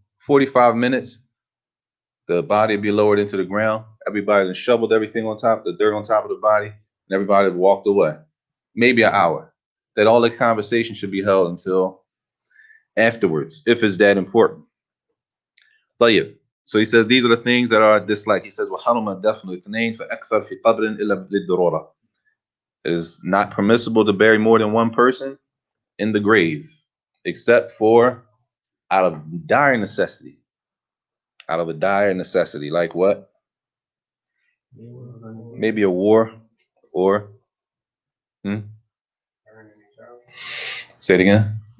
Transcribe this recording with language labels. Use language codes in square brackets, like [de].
[en] 45 minutes, the body will be lowered into the ground. Everybody has shoveled everything on top, the dirt on top of the body, and everybody walked away. Maybe an hour. That all the conversation should be held until afterwards, if it's that important. But yeah, so he says these are the things that are disliked. He says, [ar] وَحَرُمَ دَفْنُ اثْنَيْنِ فَأَكْثَرْ فِي قَبْرٍ إِلَّا لِلضُّرُورَةِ. [en] It is not permissible to bury more than one person in the grave, except for out of dire necessity. Out of a dire necessity, like what? Maybe a war, or say it again.